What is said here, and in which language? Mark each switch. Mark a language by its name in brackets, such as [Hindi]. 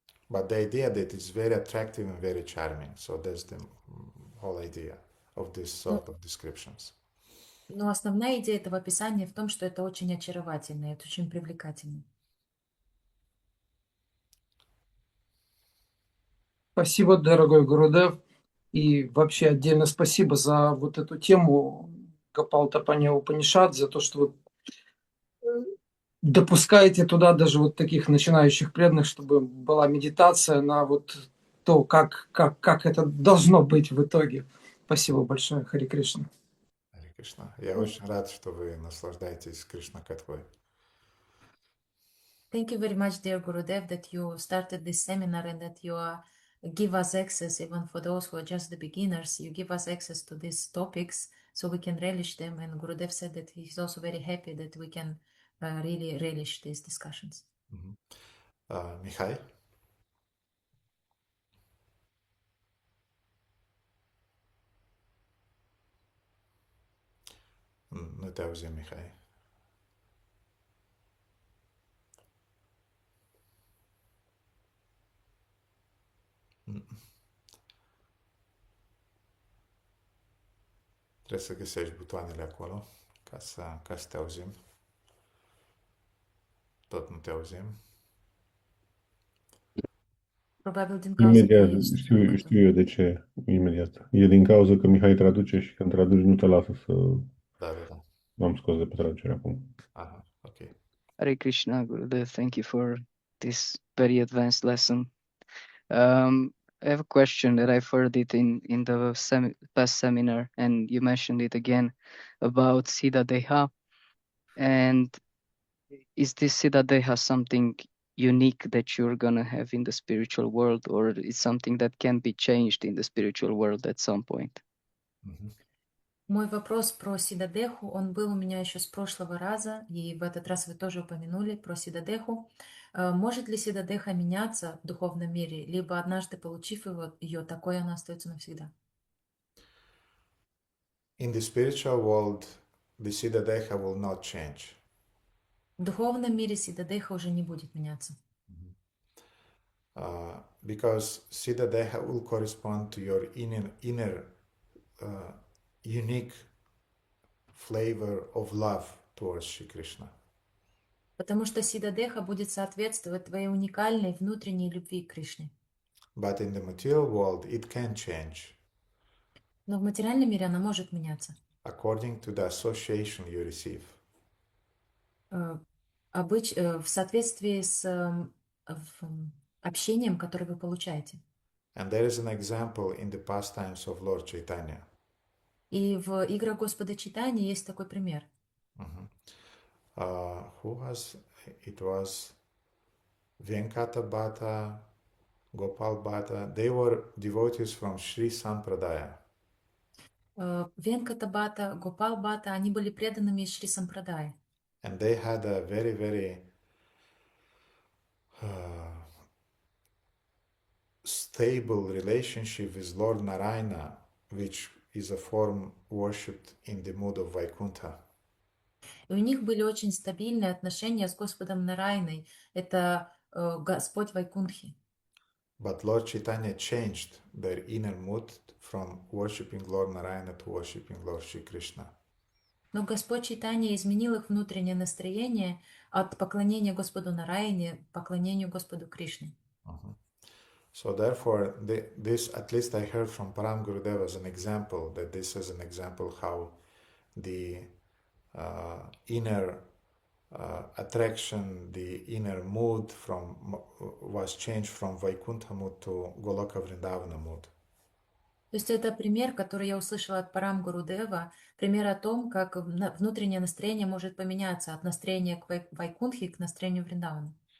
[English] But the idea that it's very attractive and very charming. So that's the whole idea of this sort of descriptions. [Russian] Но основная идея этого описания в том, что это очень очаровательно, это очень привлекательно. Спасибо, дорогой Гурудев. И вообще отдельно спасибо за вот эту тему Гопалатапани Упанишад, за то, что вы допускаете туда даже вот таких начинающих преданных, чтобы была медитация на вот то, как это должно быть в итоге. Спасибо большое, Хари Кришна. Харе Кришна. Я очень рад, что вы наслаждаетесь Кришна-катхой. [English] Thank you very much, dear Gurudev, that you started this seminar and that you give us access, even for those who are just the beginners, you give us access to these topics so we can relish them. And Gurudev said that he's also very happy that we can really relish these discussions. [Russian] Михай? [Romanian] Nu te auzim, Mihai. Trebuie să găsești butoanele acolo ca să te auzim. Tot nu te auzim. Probabil din cauza că Imediat, ești știu eu de ce, imediat. E din cauza că Mihai traduce și când traduci nu te lasă să... Da. M-am scos de pe traducere acum. Aha, ok. [English] Hare Krishna, Gurudev, thank you for this very advanced lesson. I have a question that I've heard it in the past seminar, and you mentioned it again about Siddha Deha. And is this Siddha Deha something unique that you're gonna have in the spiritual world, or is something that can be changed in the spiritual world at some point? [Russian] Мой вопрос про Сидадеху, он был у меня еще с прошлого раза, и в этот раз вы тоже упомянули про Сидадеху. Может ли Сидадеха меняться в духовном мире, либо однажды получив ее, такой она остается навсегда? [English] In the spiritual world, the Siddhadeha will not change. [Russian] В духовном мире Сидадеха уже не будет меняться. [English] Because Siddhadeha will correspond to your inner unique flavor of love towards Shri Krishna. [Russian] Потому что Сидадеха будет соответствовать твоей уникальной внутренней любви к Кришне. [English] But in the material world, it can change. [Russian] Но в материальном мире она может меняться. [English] According to the association you receive. [Russian] В соответствии с общением, которое вы получаете. [English] And there is an example in the pastimes of Lord Chaitanya. [Russian] И в играх Господа Чайтаньи есть такой пример. [English] Who was it? Was Venkata Bhatta, Gopal Bhatta. They were devotees from Sri Sampradaya. [Russian] Венката Бхатта, Гопал Бхатта, они были преданными из Шри Сампрадая. [English] And they had a very, very stable relationship with Lord Narayana, which is a form worshipped in the mood of Vaikuntha. [Russian] И у них были очень стабильные отношения с Господом Нарайной. Это Господь Вайкунтхи. [English] But Lord Chaitanya changed their inner mood from worshipping Lord Narayana to worshipping Lord Shri Krishna. [Russian] Но Господь Чайтанья изменил их внутреннее настроение от поклонения Господу Нарайне к поклонению Господу Кришне. [English] So therefore, this, at least I heard from Param Gurudev as an example, that this is an example how the inner attraction, the inner mood was changed from Vaikuntha mood to Goloka Vrindavana mood. [Russian] То есть это пример, который я услышала от Парам Гурудева, пример о том, как внутреннее настроение может поменяться от настроения к Вайкунтхе к настроению Вриндавана.